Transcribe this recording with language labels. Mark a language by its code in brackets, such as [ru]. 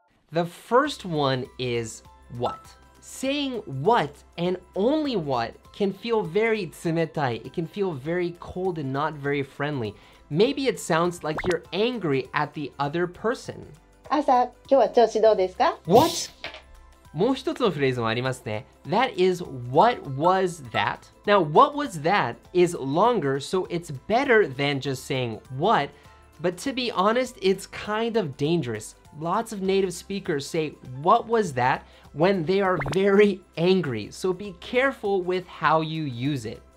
[en] The first one is what. Saying what and only what can feel very tsumetai. It can feel very cold and not very friendly. Maybe it sounds like you're angry at the other person. [ja] 朝、今日は調子どうですか？ [en] What? [ja] もう一つのフレーズもありますね。 [en] That is, what was that? Now, what was that is longer, so it's better than just saying what, but to be honest, it's kind of dangerous. Lots of native speakers say, what was that? When they are very angry, so be careful with how you use it.